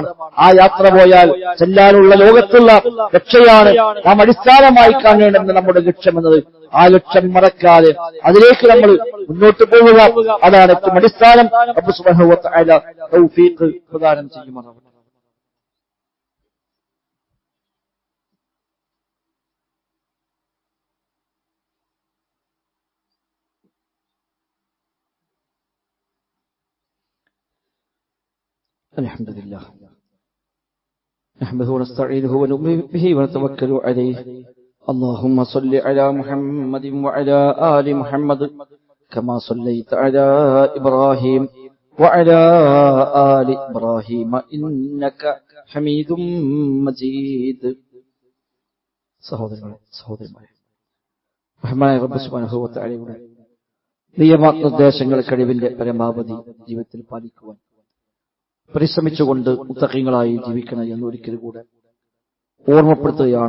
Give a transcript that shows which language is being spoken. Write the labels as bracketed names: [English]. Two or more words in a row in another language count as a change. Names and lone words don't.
[Malayalam] ആ യാത്ര പോയാൽ ചെല്ലാനുള്ള ലോകത്തുള്ള രക്ഷയാണ് നാം അടിസ്ഥാനമായി കാണേണ്ടെന്ന് നമ്മുടെ ലക്ഷ്യം എന്നത്. ആ ലക്ഷ്യം മറക്കാതെ അതിലേക്ക് നമ്മൾ മുന്നോട്ട് പോവുക, അതാണ് ഏറ്റവും അടിസ്ഥാനം. [Arabic] رب سبحانه و تعالى [Malayalam] തൗഫീഖ് പ്രദാനം ചെയ്യുമാറാവട്ടെ. [Arabic] الحمد لله نحمده ونستعينه ونؤمن به ونتوكل عليه. اللهم صل على محمد وعلى آل محمد كما صليت على إبراهيم وعلى آل إبراهيم إنك حميد مجيد. [Malayalam] സഹോദരന്മാരെ, റഹ്മാനായ [Arabic] رب سبحانه و تعالى [Malayalam] നിയമനിർദ്ദേശങ്ങൾ കഴിവിന്റെ പരമാവധി ജീവിതത്തിൽ പാലിക്കുവാൻ പരിശ്രമിച്ചുകൊണ്ട് മുത്തഖീങ്ങളായി ജീവിക്കണം എന്ന് ഒരിക്കൽ കൂടെ ഓർമ്മപ്പെടുത്തുകയാണ്.